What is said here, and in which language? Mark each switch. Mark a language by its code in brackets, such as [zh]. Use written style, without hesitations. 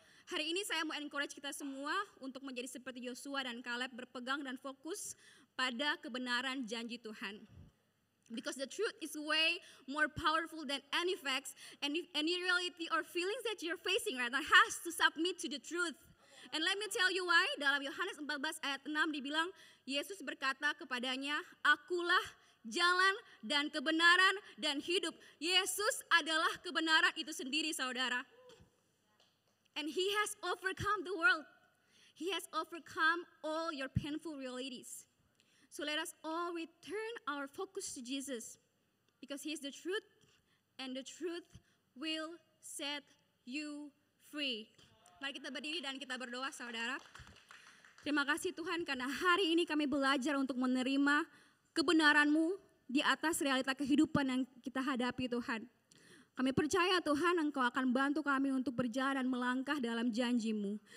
[id] Hari ini saya mau encourage kita semua untuk menjadi seperti Yosua dan Kaleb, berpegang dan fokus pada kebenaran janji Tuhan. [en] Because the truth is way more powerful than any facts, and if any reality or feelings that you're facing right now has to submit to the truth. And let me tell you why. [id] Dalam Yohanes 14 ayat 6 dibilang, Yesus berkata kepadanya, akulah jalan dan kebenaran dan hidup. Yesus adalah kebenaran itu sendiri, saudara. [en] And he has overcome the world. He has overcome all your painful realities. So let us all return our focus to Jesus, because he is the truth, and the truth will set you free. [id] Mari kita berdiri dan kita berdoa, saudara. Terima kasih Tuhan, karena hari ini kami belajar untuk menerima kebenaran-Mu di atas realita kehidupan yang kita hadapi, Tuhan. Kami percaya Tuhan, Engkau akan bantu kami untuk berjalan dan melangkah dalam janji-Mu.